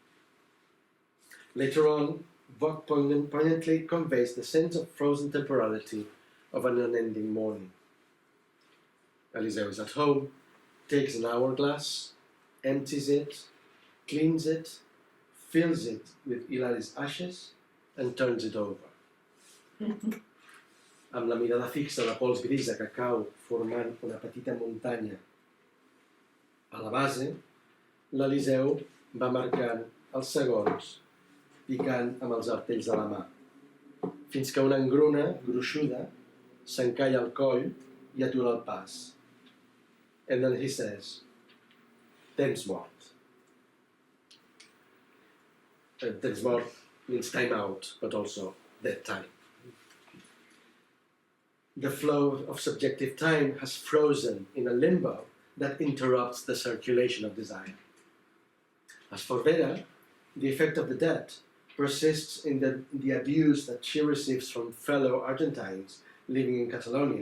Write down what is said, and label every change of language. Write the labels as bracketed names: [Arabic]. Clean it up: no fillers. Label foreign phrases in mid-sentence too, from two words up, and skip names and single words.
[English] Later on, Vogt poignantly conveys the sense of frozen temporality of an unending mourning. Eliseu is at home, takes an hourglass, empties it, cleans it, fills it with Hilari's ashes, and turns it over. [Catalan] Amb la mirada fixa a la pols grisa que cau formant una petita muntanya a la base, l'Eliseu va marcant els segons, picant amb els artells de la mà, fins que una engruna gruixuda s'encalla al coll i atura el pas. [English] And then he says, [Catalan] temps mort. Temps mort [English] means time out, but also dead time. The flow of subjective time has frozen in a limbo that interrupts the circulation of desire. As for Vera, the effect of the debt persists in the abuse that she receives from fellow Argentines living in Catalonia.